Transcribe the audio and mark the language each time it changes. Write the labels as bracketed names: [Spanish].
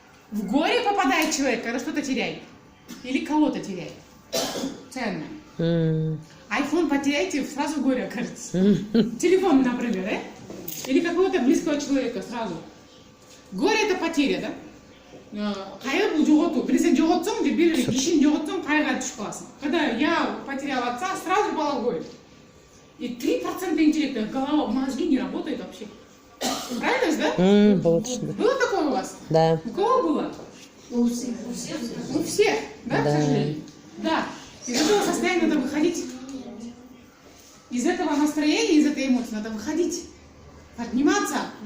[Russian] В горе попадает человек, когда что-то теряет. Или кого-то теряет. Ценное. Айфон потеряете, сразу в горе окажется. Телефон, например, да? Или какого-то близкого человека сразу. Горе это потеря, да? [Kazakh] Кайгы бұл жоғалту. Біресе жоғалтсаң, бір кешін жоғалтсаң, кайғыға түсіп қаласың. [Russian] Когда я потерял отца, сразу упала в горе. И 3% интеллекта, голова, мозги не работают вообще. Правильно, да? Было такое у вас? Да. У кого было? У всех, да, к сожалению? Да. Из этого состояния надо выходить. Из этого настроения, из этой эмоции надо выходить. Подниматься.